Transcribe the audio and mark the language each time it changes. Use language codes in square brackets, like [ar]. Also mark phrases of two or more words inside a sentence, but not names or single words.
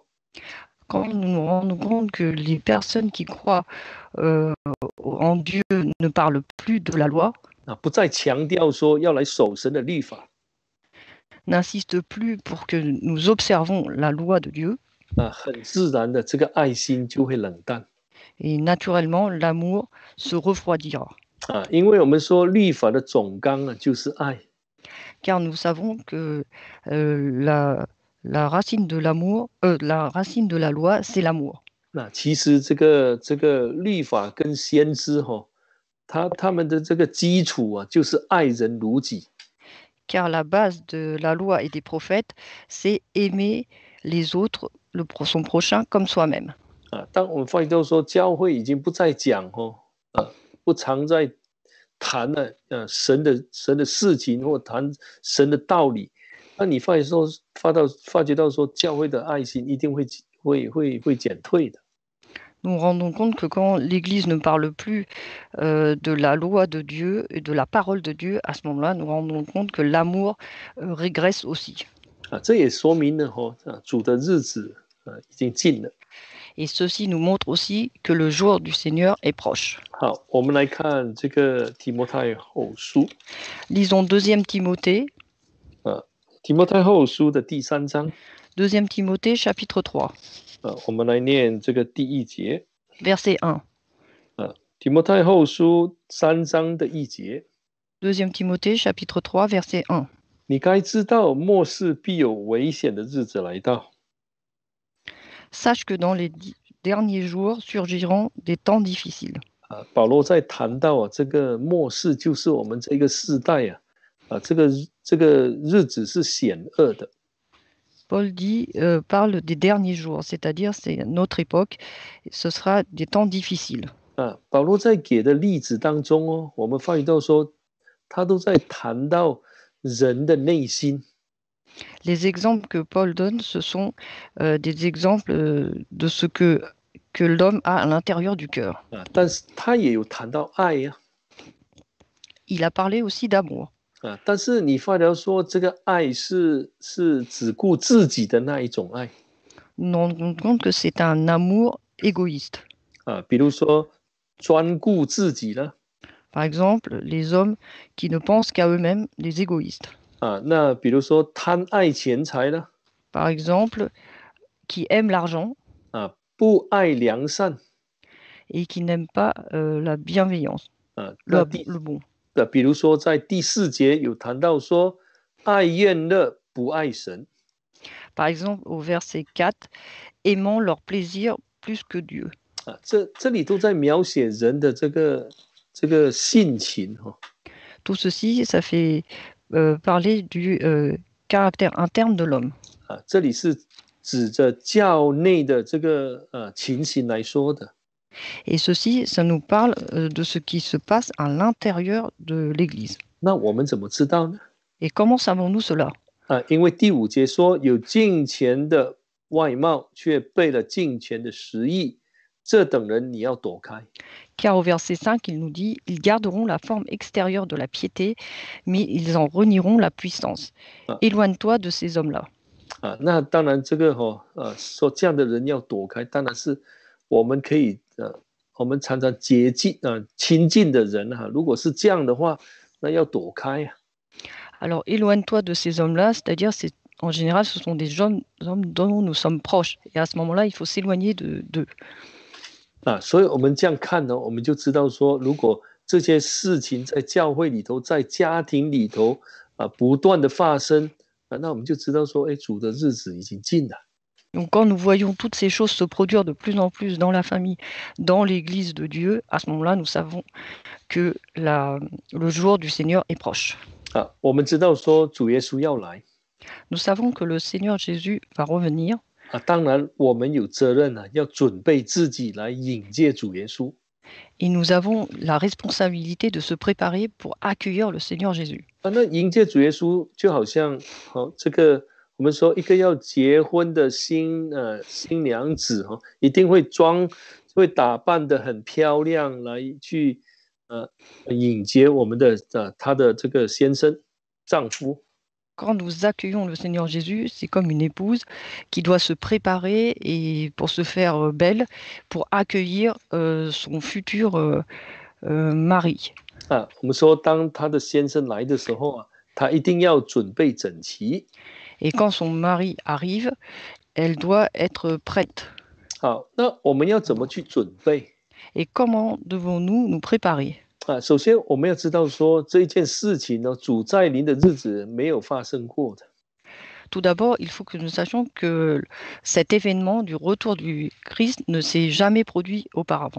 [fr] Quand nous nous rendons compte que les personnes qui croient en Dieu ne parlent plus de la loi, [zh] 不再强调说要来守神的律法， [fr] n'insistent plus pour que nous observons la loi de Dieu, [zh] 很自然的这个爱心就会冷淡。 [fr] et naturellement, l'amour se refroidira. [zh] 因为我们说律法的总纲就是爱。 [fr] Car nous savons que la racine de l'amour, la racine de la loi, c'est l'amour. [zh] 那其实这个律法跟先知他们的这个基础就是爱人如己。 [fr] Car la base de la loi et des prophètes, c'est aimer les autres, son prochain comme soi-même. [zh] 当我们发现到说教会已经不再讲不常在谈神的事情或谈神的道理，那你发觉到说教会的爱心一定会减退的。 [fr] Nous nous rendons compte que quand l'Église ne parle plus de la loi de Dieu et de la parole de Dieu, à ce moment-là, nous nous rendons compte que l'amour régresse aussi. [zh] 这也说明了主的日子已经近了。 [fr] Et ceci nous montre aussi que le jour du Seigneur est proche. [zh] 好，我们来看这个提摩太后书。 [fr] Lisons 2 Timothée. [zh] 提摩太后书的第3章。 [fr] 2 Timothée chapitre 3. [zh] 我们来念这个第1节。 [fr] Verset 1. [zh] 提摩太后书3章的1节。 [fr] 2 Timothée chapitre 3 verset 1. [zh] 你该知道末世必有危险的日子来到。 [fr] Sache que dans les derniers jours surgiront des temps difficiles. [zh] 保罗在谈到这个末世就是我们这个世代这个日子是险恶的。 [fr] Paul parle des derniers jours, c'est-à-dire c'est notre époque, ce sera des temps difficiles. [zh] 保罗在给的例子当中我们发现到说他都在谈到人的内心。 [fr] Les exemples que Paul donne, ce sont des exemples de ce que l'homme a à l'intérieur du cœur. [zh] 但是他也有谈到爱 [fr] Il a parlé aussi d'amour. [zh] 但是你发觉说这个爱是只顾自己的那一种爱。 [fr] Nous nous rendons compte que c'est un amour égoïste. [zh] 比如说专顾自己呢。 [fr] Par exemple, les hommes qui ne pensent qu'à eux-mêmes, les égoïstes. [zh] 那比如说贪爱钱财呢。 [fr] Par exemple, qui aiment l'argent [zh] 不爱良善 [fr] et qui n'aiment pas la bienveillance, le bon. [zh] 比如说在第4节有谈到说爱宴乐不爱神。 [fr] Par exemple, au verset 4, aimant leur plaisir plus que Dieu. [zh] 这里都在描写人的这个性情 [fr] Tout ceci, ça fait parler du caractère interne de l'homme. [zh] 这里是指着教内的这个情形来说的。 [fr] Et ceci, ça nous parle de ce qui se passe à l'intérieur de l'Église. [zh] 那我们怎么知道呢？ [fr] Et comment savons-nous cela? [zh] 因为第5节说有敬虔的外貌，却背了敬虔的实意，这等人你要躲开。 [fr] Car au verset 5, il nous dit « Ils garderont la forme extérieure de la piété, mais ils en renieront la puissance. Éloigne-toi de ces hommes-là. » [zh] 那当然这个说这样的人要躲开，当然是我们可以我们常常接近亲近的人如果是这样的话，那要躲开啊。 [fr] Alors, éloigne-toi de ces hommes-là, c'est-à-dire, en général, ce sont des hommes dont nous sommes proches. Et à ce moment-là, il faut s'éloigner d'eux. [zh] 所以我们这样看呢，我们就知道说，如果这些事情在教会里头，在家庭里头不断的发生那我们就知道说，主的日子已经近了。 [fr] Donc, quand nous voyons toutes ces choses se produire de plus en plus dans la famille, dans l'Église de Dieu, à ce moment-là, nous savons que le jour du Seigneur est proche. [zh] 我们知道说主耶稣要来。 [fr] Nous savons que le Seigneur Jésus va revenir. [zh] 当然我们有责任要准备自己来迎接主耶稣。 [fr] Et nous avons la responsabilité de se préparer pour accueillir le Seigneur Jésus. [zh] 那迎接主耶稣就好像这个我们说一个要结婚的新娘子一定会打扮得很漂亮来去迎接我们的她的这个先生丈夫。 [fr] Quand nous accueillons le Seigneur Jésus, c'est comme une épouse qui doit se préparer et pour se faire belle, pour accueillir son futur mari. [zh] 我们说当她的先生来的时候她一定要准备整齐。 [fr] Et quand son mari arrive, elle doit être prête. [zh] 那我们要怎么去准备？ [fr] Et comment devons-nous nous préparer? [zh] 首先我们要知道说这一件事情呢，主再临的日子没有发生过的。 [fr] Tout d'abord, il faut que nous sachions que cet événement du retour du Christ ne s'est jamais produit auparavant.